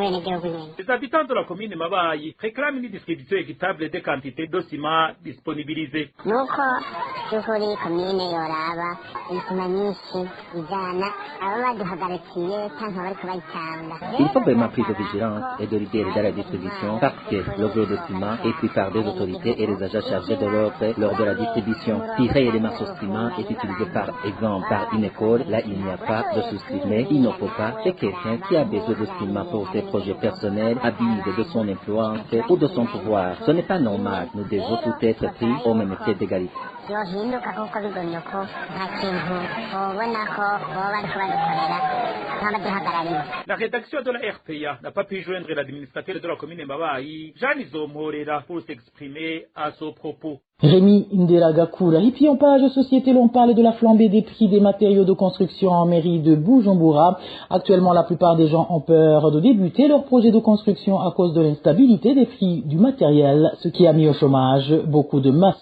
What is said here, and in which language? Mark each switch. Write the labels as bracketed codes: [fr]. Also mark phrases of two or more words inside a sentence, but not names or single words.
[fr] Les habitants de la commune Mabaye réclament une distribution équitable des quantités de ciment disponibilisées. [rn] kure. nuko by'ukuri komine yoraba ibisima nyinshi ijana aba baduhagarikiye cyangwa bariko bayitanga. [fr] Il faut vraiment prise de vigilance et de libérer dans la distribution parce que le gros de ciment est pris par des autorités et les agents chargés de l'ordre lors de la distribution. Si réellement ce ciment est utilisé par exemple par une école, là il n'y a pas de souci. Mais il ne faut pas que quelqu'un qui a besoin de ciment pour ses projets personnels abuse de son influence ou de son pouvoir. Ce n'est pas normal. Nous devons tout être pris au même pied d'égalité. [rn] yohinduka kuko bigomye ko nta kintu ubona ko baba bariko badukorera nk'abaduhagarariye. [fr] La rédaction de la RPA n'a pas pu joindre l'administrateur de la commune Mabayi, Jean Izomorera, pour s'exprimer à ce propos. Rémi Nderagakura. Et puis en page société, l'on parle de la flambée des prix des matériaux de construction en mairie de Bujumbura. Actuellement, la plupart des gens ont peur de débuter leur projet de construction à cause de l'instabilité des prix du matériel, ce qui a mis au chômage beaucoup de maçons.